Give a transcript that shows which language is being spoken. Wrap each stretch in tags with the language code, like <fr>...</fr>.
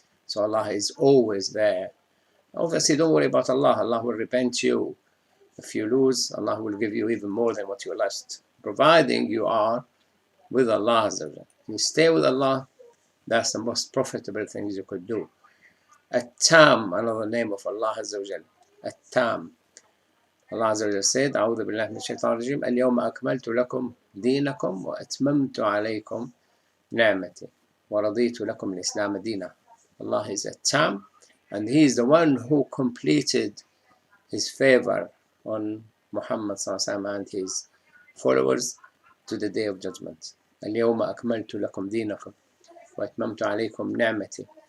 <en>So Allah is always there. Obviously, don't worry about Allah. Allah will repent you. If you lose, Allah will give you even more than what you lost, providing you are with Allah. If you stay with Allah, that's the most profitable things you could do. At-Tam, another name of Allah Azza wa Jal. At-Tam. Allah Azza wa Jal said,</en> <ar>أعوذ بالله من الشيطان الرجيم اليوم أكملت لكم دينكم وأتممت عليكم نعمتي ورضيت لكم الإسلام دينا.</ar> <en>Allah is At-Tam, and He is the one who completed His favor on Muhammad and his followers to the day of judgment.</en> <ar>اليوم أكملت لكم دينكم وأتممت عليكم نعمتي.</ar>